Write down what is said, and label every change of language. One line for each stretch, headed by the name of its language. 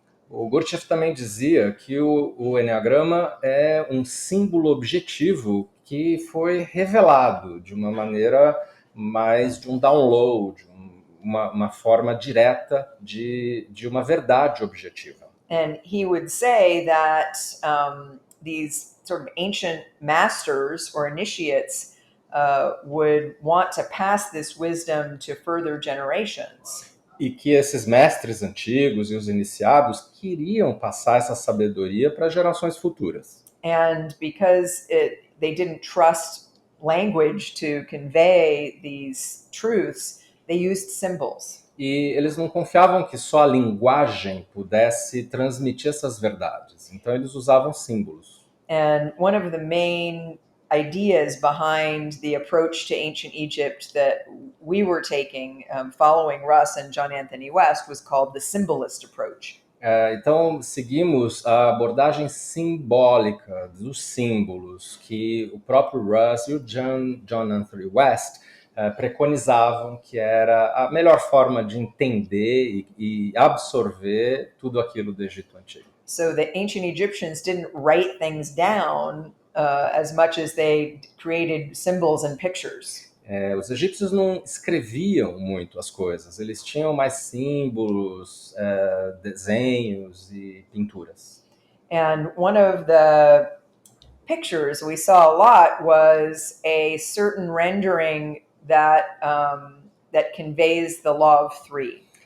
Portuguese: O Gurdjieff também dizia que o Eneagrama é um símbolo objetivo que foi revelado de uma maneira mais de um download, uma forma direta de uma verdade objetiva.
English: And he would say that these sort of ancient masters or initiates would want to pass this wisdom to further generations.
Portuguese: E que esses mestres antigos e os iniciados queriam passar essa sabedoria para gerações futuras.
English: And because they didn't trust language to convey these truths, they used symbols.
Portuguese: E eles não confiavam que só a linguagem pudesse transmitir essas verdades. Então eles usavam símbolos.
English: And one of the main ideas behind the approach to ancient Egypt that we were taking, following Russ and John Anthony West, was called the symbolist approach.
Portuguese: Então seguimos a abordagem simbólica dos símbolos que o próprio Russ e o John Anthony West preconizavam que era a melhor forma de entender e absorver tudo aquilo do Egito Antigo.
English: So the ancient Egyptians didn't write things down as much as they created symbols and pictures.
Portuguese: Os egípcios não escreviam muito as coisas, eles tinham mais símbolos, desenhos e pinturas.
English: And one of the pictures we saw a lot was a certain rendering that that conveys the law of three.